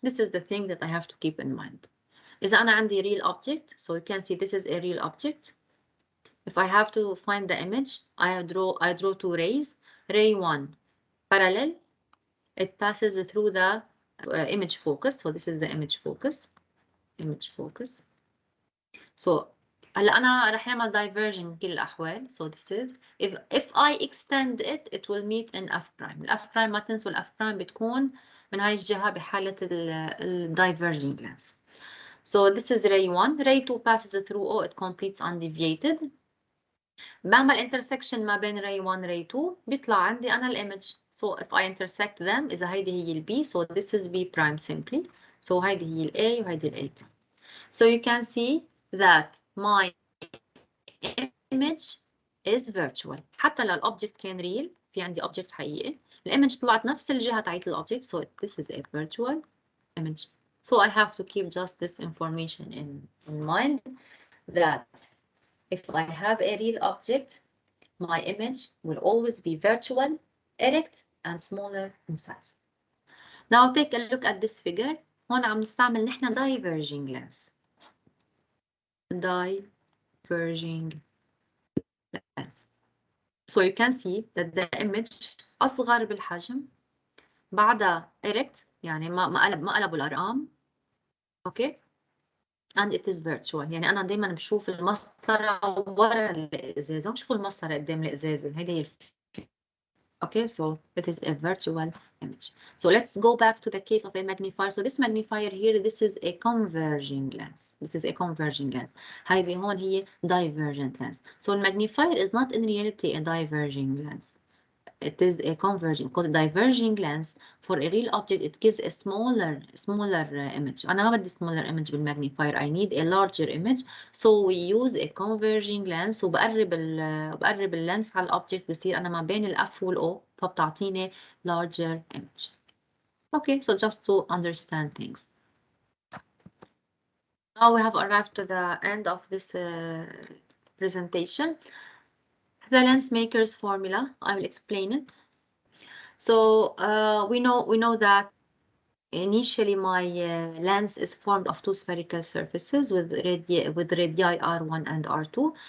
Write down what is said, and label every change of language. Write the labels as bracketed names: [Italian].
[English] This is the thing that I have to keep in mind. [Arabic] إذا أنا عندي [English] real object, so you can see this is a real object. If I have to find the image, I draw two rays. Ray 1 parallel, it passes through the image focus. So this is the image focus. So [Arabic] هلا أنا رح نعمل diverging بكل الأحوال. [English] So this is if I extend it, it will meet in F prime. [Arabic] الF prime ما تنسوا الF prime بتكون من هاي الجهة بحالة diverging lens. [English] So this is ray 1. Ray 2 passes through O, it completes undeviated. [Arabic] بعمل intersection ما بين ray 1 ray 2 بيطلع عندي أنا الإيمج. [English] So if I intersect them [Arabic] إذا هيدي هي ال [English] B, so this is B prime simply. So [Arabic] هيدي هي ال A وهيدي ال A prime. [English] So you can see that my image is virtual. [Arabic] حتى لو الأوبجكت كان real، في عندي object حقيقي، الإيمج طلعت نفس الجهة تاعت الأوبجكت. [English] So this is a virtual image. So I have to keep just this information in mind, that if I have a real object, my image will always be virtual, erect, and smaller in size. Now take a look at this figure. [Arabic] هون عم نستعمل نحن diverging lens. [English] Diverging lens. So you can see that the image [Arabic] أصغر بالحجم، بعدها erect يعني ما قلبوا الأرقام. [English] Okay. and it is virtual. [Arabic] يعني أنا دايما بشوف المسطرة ورا الإزازة، بشوف المسطرة قدام الإزازة. هيدي هي [English] Okay, so it is a virtual image. So let's go back to the case of a magnifier. So this magnifier here, this is a converging lens. This is a converging lens. [Arabic] هيدي هون هي divergent lens. [English] So the magnifier is not in reality a diverging lens. It is a converging, because a diverging lens for a real object, it gives a smaller image. [Arabic] أنا ما بدي [English] smaller image [Arabic] بالmagnifier. [English] I need a larger image. So we use a converging lens [Arabic] وبقرب اللينس على الأوبجكت، بصير أنا ما بين الF والO، فبتعطيني [English] larger image. Okay, so just to understand things. Now we have arrived to the end of this presentation. The lens maker's formula, I will explain it. So we know that initially my lens is formed of two spherical surfaces with radii R1 and R2.